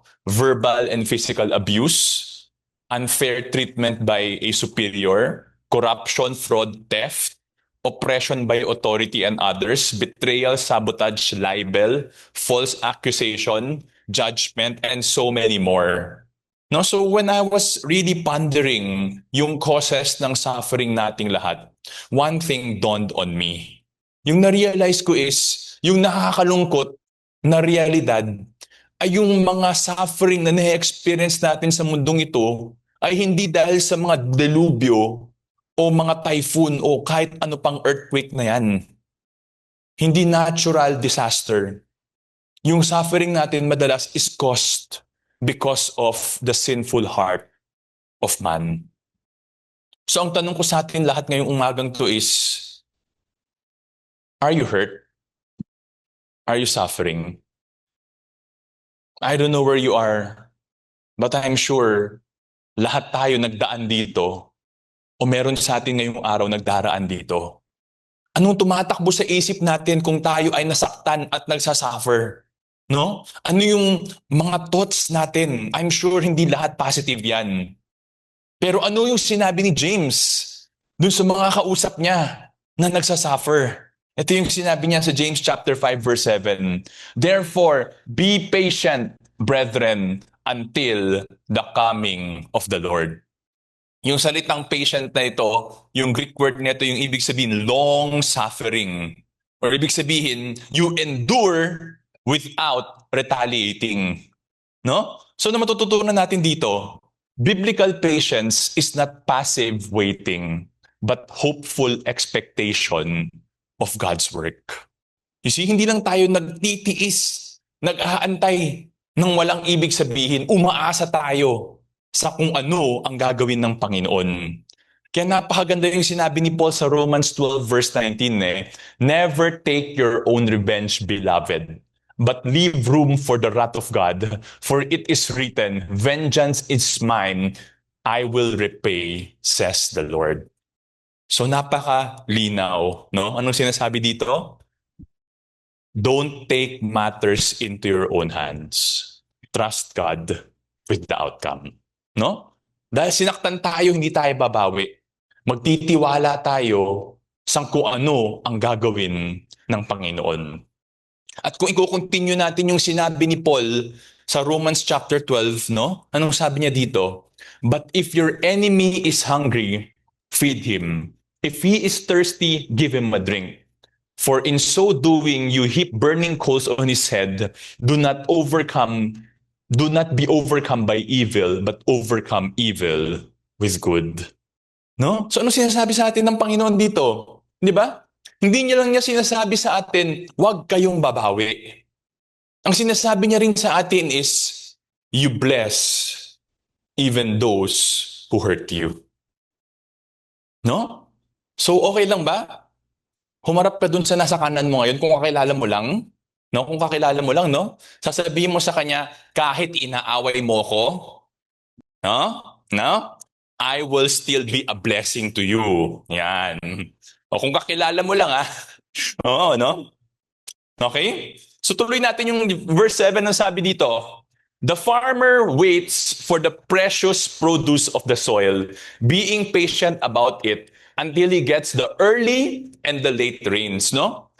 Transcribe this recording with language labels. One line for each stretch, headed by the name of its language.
English: Verbal and physical abuse, unfair treatment by a superior, corruption, fraud, theft, oppression by authority and others, betrayal, sabotage, libel, false accusation, judgment, and so many more. No, so when I was really pondering
Filipino: yung causes ng suffering nating lahat,
English: one thing dawned on me.
Filipino: Yung na-realize ko is, yung nakakalungkot na realidad ay yung mga suffering na na-experience natin sa mundong ito ay hindi dahil sa mga delubyo o mga typhoon o kahit ano pang earthquake na yan. Hindi natural disaster. Yung suffering natin madalas
English: is caused because of the sinful heart of man.
Filipino: So ang tanong ko sa atin lahat ngayong umagang to is,
English: are you hurt? Are you suffering? I don't know where you are, but I'm sure
Filipino: lahat tayo nagdaan dito o meron sa atin ngayong araw nagdaraan dito. Anong tumatakbo sa isip natin kung tayo ay nasaktan at nagsasuffer? No? Ano yung mga thoughts natin?
English: I'm sure
Filipino: hindi lahat positive yan. Pero ano yung sinabi ni James dun sa mga kausap niya na nagsasuffer? Ito yung sinabi niya sa
English: James chapter 5 verse 7. Therefore, be patient, brethren, until the coming of the Lord.
Filipino: Yung salitang patient na ito, yung Greek word nito, yung ibig sabihin,
English: long suffering. Or
Filipino: ibig sabihin,
English: you endure without retaliating. No? So
Filipino: na matututunan natin dito,
English: biblical patience is not passive waiting, but hopeful expectation of God's work.
Filipino: You see, hindi lang tayo nagtitiis, nag-aantay ng walang ibig sabihin, umaasa tayo sa kung ano ang gagawin ng Panginoon. Kaya napakaganda yung sinabi ni Paul sa Romans 12 verse 19 eh,
English: never take your own revenge, beloved, but leave room for the wrath of God. For it is written, vengeance is mine, I will repay, says the Lord.
Filipino: So napaka-linaw, no? Anong sinasabi dito?
English: Don't take matters into your own hands. Trust God with the outcome.
Filipino: No? Dahil sinaktan tayo, hindi tayo babawi. Magtitiwala tayo sa kung ano ang gagawin ng Panginoon. At kung i-continue natin yung sinabi ni Paul sa Romans chapter 12, no? Anong sabi niya dito?
English: But if your enemy is hungry, feed him. If he is thirsty, give him a drink. For in so doing, you heap burning coals on his head. Do not be overcome by evil, but overcome evil with good. No?
Filipino: So ano sinasabi sa atin ng Panginoon dito? Di ba? Hindi niya lang niya sinasabi sa atin, huwag kayong babawi. Ang sinasabi niya rin sa atin
English: is, you bless even those who hurt you. No?
Filipino: So okay lang ba? Humarap ka dun sa nasa kanan mo ngayon kung kakilala mo lang. No? Kung kakilala mo lang, no? Sasabihin mo sa kanya, kahit inaaway mo ko, no? No?
English: I will still be a blessing to you.
Filipino: Yan. O kung kakilala mo lang, Oo, no? Okay? So tuloy natin yung verse 7 ang sabi dito.
English: The farmer waits for the precious produce of the soil, being patient about it until he gets the early and the late rains, no?